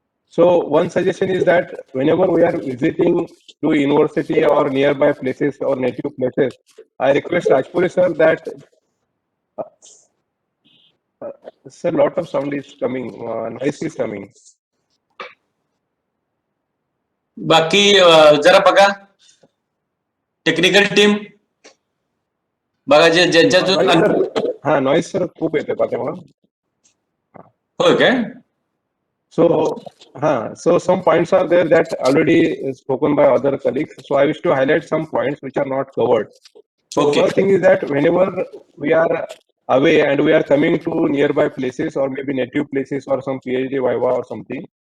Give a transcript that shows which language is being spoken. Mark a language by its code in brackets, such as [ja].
[en] So one suggestion is that whenever we are visiting to university or nearby places or native places, I request Rajpuri sir that sir, lot of sound is coming, noise is coming. [mr] बाकी जरा बघा technical team बघा जे ज्यांच्या हा noise sir खूप येते पाठीमागून. होय काय? [en] So some points are there that already spoken by other colleagues. So I wish to highlight some points which are not covered. So first thing is that whenever we are away and we are coming to nearby places or maybe native places or some PhD viva or something,